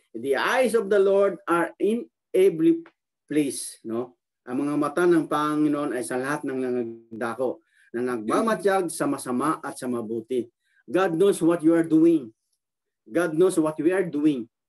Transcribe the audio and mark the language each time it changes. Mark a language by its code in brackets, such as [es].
[en] The eyes of the Lord are in every place. No? [tl] Ang mga mata ng Panginoon ay sa lahat ng nangagdako, na nagmamatiyag sa masama at sa mabuti. [en] God knows what you are doing. God knows what we are doing.